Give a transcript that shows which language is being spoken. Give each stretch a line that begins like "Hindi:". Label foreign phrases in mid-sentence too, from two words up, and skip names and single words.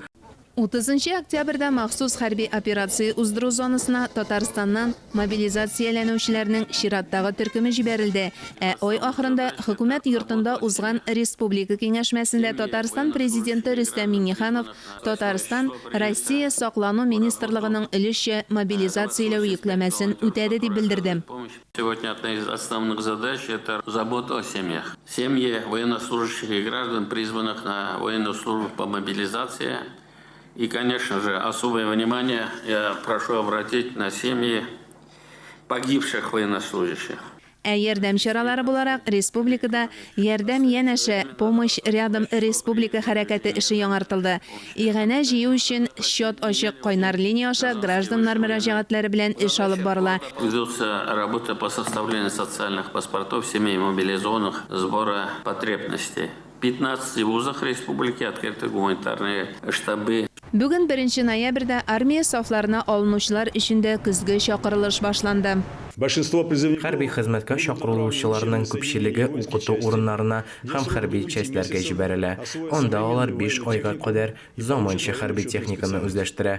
Tatar: 30 октябрьдә махсус хәрби операция уздыру зонасына Татарстаннан мобилизацияләнүчеләрнең чираттагы төркеме җибәрелде. Ай ахырында хөкүмәт йортында узган республика киңәшмәсендә Татарстан президенты Рөстәм Миңнеханов Татарстан Россия саклану министрлыгының өлешчә мобилизацияләү йөкләмәсен үтәде дип белдерде.
Russian: Сегодня одна из основных задач – это забота о семьях. Семьи военнослужащих и граждан, призванных на военную службу по мобилизации. И, конечно же, особое внимание я прошу обратить на семьи погибших военнослужащих.
Tatar: Ярдәм чаралары буларак республикада ярдәм янәше
Russian: помощь рядом
Tatar: республика хәрәкәте эше яңартылды. Игъанә җыю өчен счет ачык кайнар линия аша гражданнар мөрәҗәгатьләре белән эш алып барыла.
Russian: Ведется работа по составлению социальных паспортов семей мобилизованных, сбора потребностей. В 15 вузах республики открыты гуманитарные штабы.
Tatar: Бүген 1 ноябрьдә армия сафларына алынучылар өчен дә көзге чакырылыш башланды. Хәрби хезмәткә чакырылучыларның күпчелеге укыту урыннарына һәм хәрби частьләргә җибәрелә. Анда алар 5 айга кадәр заманча хәрби техниканы үзләштерә.